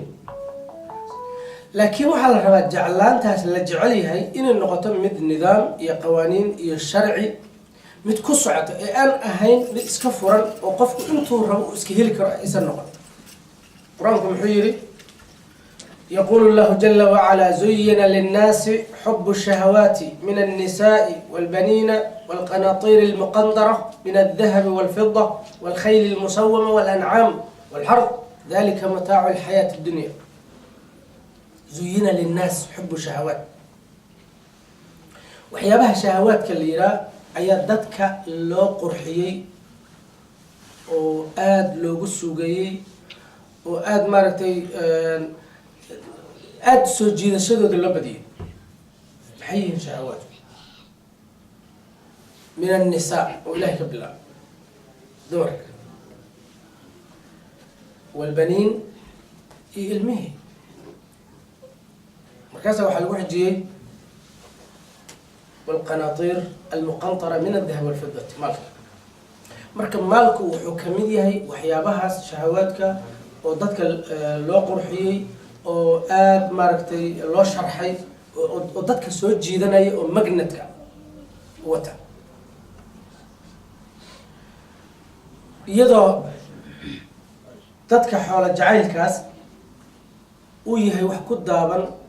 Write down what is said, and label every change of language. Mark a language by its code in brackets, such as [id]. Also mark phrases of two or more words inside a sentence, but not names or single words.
[so] laakiin waxaa la rabaa jeclaantaas la jecel yahay inay noqoto mid nidaam iyo qawaaniin iyo sharci mid ku socoto ee aan ahayn mid iska furan oo qofku intuu rabo uu iska heli karo aysan noqon. qur-aanku muxuu yidhi [ar] يقول الله جل وعلا زين للناس حب الشهوات من النساء والبنين والقناطير المقنطرة من الذهب والفضة والخيل المسومة والأنعام والحرث ذلك متاع الحياة الدنيا. زين للناس حب الشهوات [so] waxyaabaha shahawaadka la yiraa ayaa dadka loo qurxiyey oo aad loogu suugayey oo aad maaragtay aad soo jiidashadooda loo badiyey. maxay yihiin shahawaadku? [ar] من النساء [so] oo ilahay ka bilaab dumarka walbaniin iyo ilmihii markaasa waxaa lagu xijiyey [ar] والقناطير المقنطرة من الذهب والفضة [so] مالك. marka maalku wuxuu kamid yahay waxyaabahaas shahawaadka oo dadka loo qurxiyey oo aad maaragtay loo sharxay oo dadka soo jiidanaya oo magnetka wata iyadoo dadka xoolo jacaylkaas uu yahay wax ku daaban